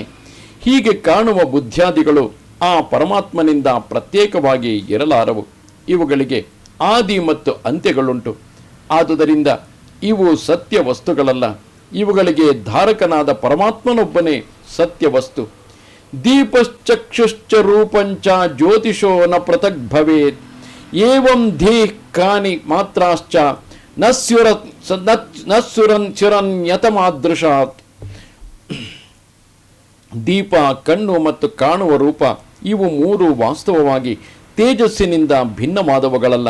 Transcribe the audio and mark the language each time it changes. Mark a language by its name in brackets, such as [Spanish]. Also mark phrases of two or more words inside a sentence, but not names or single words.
[Kannada] ಹೀಗೆ ಕಾಣುವ ಬುದ್ಧ್ಯಾದಿಗಳು ಆ ಪರಮಾತ್ಮನಿಂದ ಪ್ರತ್ಯೇಕವಾಗಿ ಇರಲಾರವು. ಇವುಗಳಿಗೆ ಆದಿ ಮತ್ತು ಅಂತ್ಯಗಳುಂಟು. ಆದುದರಿಂದ ಇವು ಸತ್ಯ ವಸ್ತುಗಳಲ್ಲ. ಇವುಗಳಿಗೆ ಧಾರಕನಾದ ಪರಮಾತ್ಮನೊಬ್ಬನೇ ಸತ್ಯ ವಸ್ತು. [Sanskrit] ದೀಪಶ್ಚಕ್ಷುಶ್ಚ ರೂಪಂಚ ಜ್ಯೋತಿಷೋ ನ ಪೃಥಕ್ ಭವೇತ್ ಏವಂ ಧೀಃ ಕಾನಿ ಮಾತ್ರಾಶ್ಚ ನಸ್ಸುರನ್ಯತಮಾದೃಶಾತ್. [Kannada] ದೀಪ, ಕಣ್ಣು ಮತ್ತು ಕಾಣುವ ರೂಪ ಇವು 3 ವಾಸ್ತವವಾಗಿ ತೇಜಸ್ಸಿನಿಂದ ಭಿನ್ನವಾದವುಗಳಲ್ಲ.